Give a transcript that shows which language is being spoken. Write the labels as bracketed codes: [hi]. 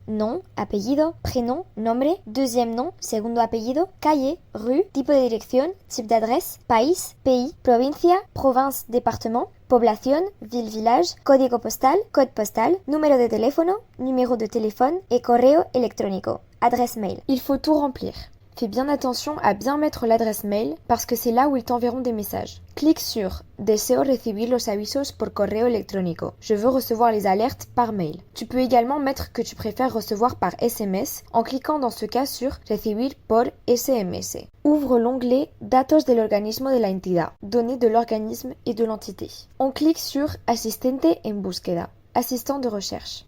[fr] Nom, [es] apellido, [fr] prénom, [es] nombre, [fr] deuxième nom, [es] segundo apellido, calle, [fr] rue, [es] tipo de dirección, [fr] type d'adresse, [es] país, [fr] pays, [es] provincia, [fr] province, département, [es] población, [fr] ville, village, [es] código postal, [fr] code postal, numéro de teléfono, numéro de téléphone et [es] correo electrónico, [fr] adresse mail. Il faut tout remplir. Fais bien attention à bien mettre l'adresse mail parce que c'est là où ils t'enverront des messages. Clique sur [es] Deseo recibir los avisos por correo electrónico. [fr] Je veux recevoir les alertes par mail. Tu peux également mettre que tu préfères recevoir par SMS en cliquant dans ce cas sur [es] Recibir por SMS. [fr] Ouvre l'onglet [es] Datos del organismo de la entidad, [fr] données de l'organisme et de l'entité. On clique sur [es] Asistente en búsqueda, [fr] assistant de recherche.